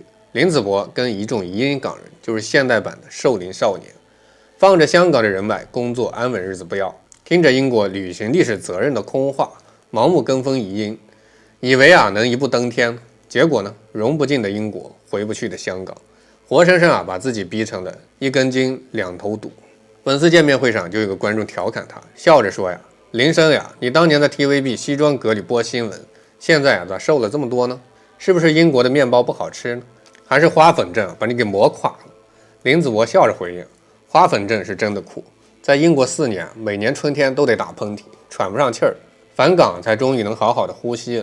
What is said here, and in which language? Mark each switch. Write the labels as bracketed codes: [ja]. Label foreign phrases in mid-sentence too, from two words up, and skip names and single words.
[zh] 林子博跟一众移英港人就是現代版的壽陵少年，放着香港的人脈，工作安穩日子不要，聽着英國履行歷史責任的空話，盲目跟風移英，以為能一步登天，結果呢，融不進的英國，回不去的香港，活生生把自己逼成了一根筋兩头堵。粉絲見面會上就有個觀眾調侃他，笑着說林生你當年在 TVB 西裝革履播新聞，現在咋瘦了這麼多呢？是不是英國的面包不好吃呢？還是花粉症把你給磨垮了？林子博笑着回应，花粉症是真的苦，在英国4年，每年春天都得打噴嚏，喘不上氣儿，返港才終於能好好的呼吸了。